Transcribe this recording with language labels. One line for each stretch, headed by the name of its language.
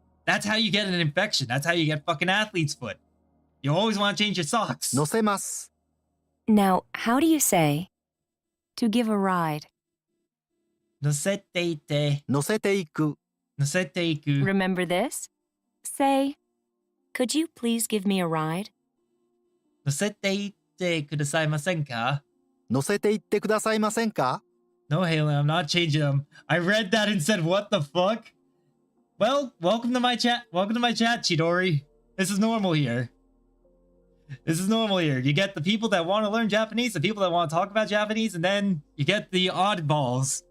English: That's how you get an infection. That's how you get fucking athlete's foot. You always want to change your socks.
Japanese: 乗せます。
English: Now, how do you say, "To give a ride"?
Japanese: 乗せていて。乗せていく。乗せていく.
English: Remember this? Say, "Could you please give me a ride?"
Japanese: 乗せていってくださいませんか? 乗せて行ってくださいませんか？
English: No, Halen, I'm not changing them. I read that and said, what the fuck? Well, welcome to my chat. Welcome to my chat, Chidori. This is normal here. This is normal here. You get the people that want to learn Japanese, the people that want to talk about Japanese, and then you get the oddballs.